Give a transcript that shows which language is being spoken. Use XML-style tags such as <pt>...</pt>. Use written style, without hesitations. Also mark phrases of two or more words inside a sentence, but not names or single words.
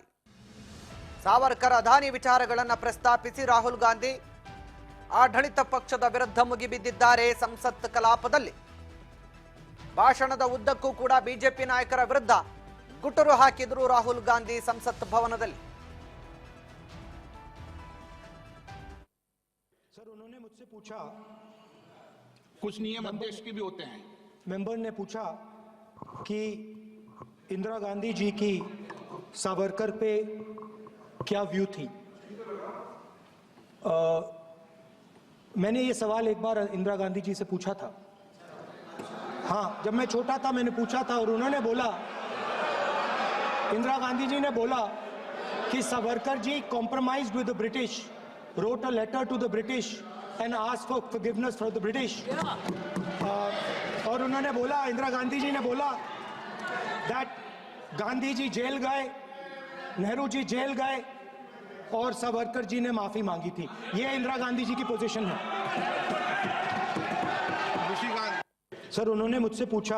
<kn>ಸಾವರ್ಕರ್ ಅದಾನಿ ವಿಚಾರಗಳನ್ನ ಪ್ರಸ್ತಾಪಿಸಿ ರಾಹುಲ್ ಗಾಂಧಿ ಆಡಳಿತ ಪಕ್ಷದ ವಿರುದ್ಧ ಮುಗಿಬಿದ್ದಿದ್ದಾರೆ. ಸಂಸತ್ ಕಲಾಪದಲ್ಲಿ ಭಾಷಣದ ಉದ್ದಕ್ಕೂ ಕೂಡ ಬಿಜೆಪಿ ನಾಯಕರ ವಿರುದ್ಧ ಗುಟುರು ಹಾಕಿದ್ರು ರಾಹುಲ್ ಗಾಂಧಿ ಸಂಸತ್ ಭವನದಲ್ಲಿ.</kn> <hi>सर उन्होंने मुझसे पूछा, कुछ नियम अध्यक्ष के भी होते हैं। मेंबर ने पूछा कि इंदिरा गांधी जी की सावरकर पे क्या व्यू थी। मैंने ये सवाल एक बार इंदिरा गांधी जी से पूछा था। हाँ, जब मैं छोटा था मैंने पूछा था और उन्होंने बोला, इंदिरा गांधी जी ने बोला कि सावरकर जी</hi> <en>compromised with the British, wrote a letter to the British and asked for forgiveness from the British.</en> <hi>और उन्होंने बोला, इंदिरा गांधी जी ने बोला that गांधी जी जेल गए, नेहरू जी जेल गए और सावरकर जी ने माफी मांगी थी। ये इंदिरा गांधी जी की पोजीशन है। सर उन्होंने मुझसे पूछा,</hi>